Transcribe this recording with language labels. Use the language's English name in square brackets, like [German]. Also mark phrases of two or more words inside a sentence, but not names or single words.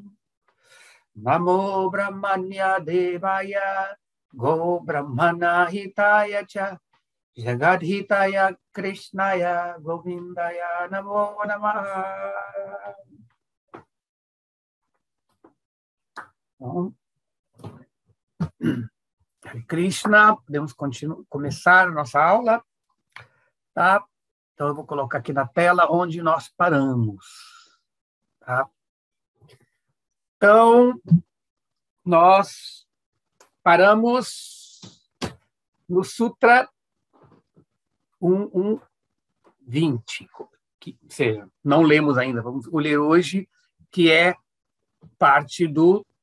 [Sanskrit] Namo Brahmanya Devaya Go Brahmana Hitaya Cha Jagadhitaya Krishnaya Govindaya Namo Namaha. Hare Krishna, [Portuguese] podemos começar a nossa aula, tá? Então eu vou colocar aqui na tela onde nós paramos, tá? Então, nós paramos no Sutra 1120, que seja, não lemos ainda, vamos ler hoje, que é parte do